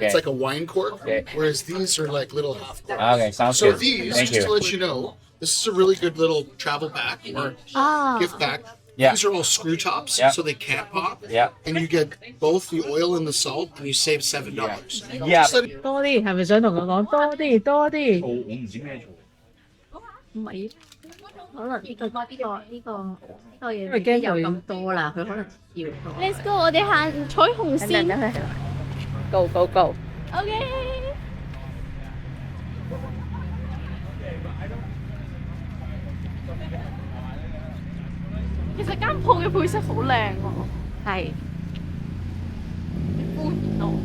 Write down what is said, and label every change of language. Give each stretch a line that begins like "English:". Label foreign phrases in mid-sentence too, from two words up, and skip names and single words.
English: It's like a wine cork. Okay. Whereas these are like little half corks. Okay, sounds So good. these, Thank just to you. let you know, this is a really good little travel bag or gift bag. Yeah. These are all screw tops, Yeah. so they can't pop. Yeah. And you get both the oil and the salt, and you save $7. Yeah. Just let it-
Cantonese: 多啲，係咪想同佢講多啲？多啲。我唔知咩做。唔係，可能呢個嘢因為驚佢咁多啦，佢可能要多。
English: Let's go，
Cantonese: 我哋行彩虹線。
English: Go go go。
Cantonese: OK。其實間鋪嘅配色好靚喎。係。敷衍我。